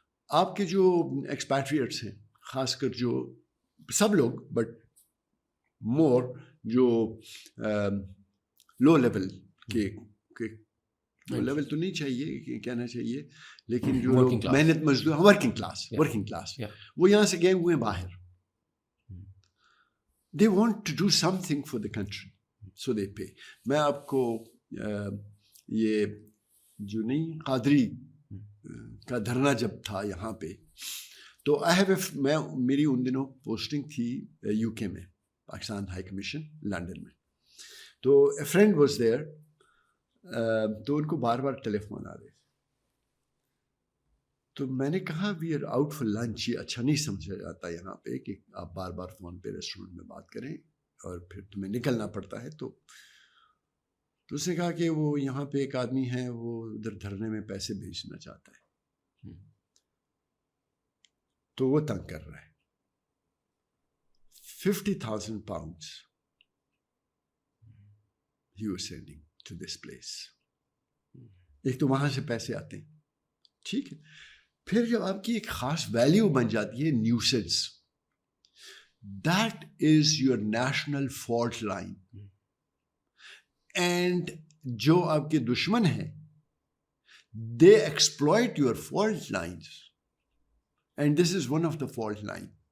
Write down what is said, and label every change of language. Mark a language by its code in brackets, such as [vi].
[ur] آپ کے جو ایکسپیٹریٹس ہیں, خاص کر جو سب لوگ, بٹ مور جو لو لیول کے لو لیول تو نہیں چاہیے کہنا چاہیے, لیکن جو لوگ محنت مزدور, ورکنگ کلاس, وہ یہاں سے گئے ہوئے ہیں باہر. [en] They want to do something for the country, so they pay. [ur] میں آپ کو یہ جو نہیں قادری کا دھرنا جب تھا یہاں پہ, تو میری ان دنوں پوسٹنگ تھی یو کے میں, پاکستان ہائی کمیشن لنڈن میں. تو [en] a friend was there, [ur] تو ان کو بار بار ٹیلی فون آ رہے تھے. تو میں نے کہا [en] We are out for lunch. [ur] یہ اچھا نہیں سمجھا جاتا یہاں پہ کہ آپ بار بار فون پہ ریسٹورینٹ میں بات کریں اور پھر تمہیں نکلنا پڑتا ہے. تو اس نے کہا کہ وہ یہاں پہ ایک آدمی ہے, وہ ادھر دھرنے میں پیسے بھیجنا چاہتا ہے, تو وہ تنگ کر رہا ہے. [en] 50,000 pounds he was sending to this place. [ur] ایک تو وہاں سے پیسے آتے ہیں, ٹھیک ہے. پھر جب آپ کی ایک خاص ویلیو بن جاتی ہے nuisance, [en] That is your national fault line. And [ur] جو آپ کے دشمن ہیں, [en] They exploit your fault lines, and this is one of the fault line.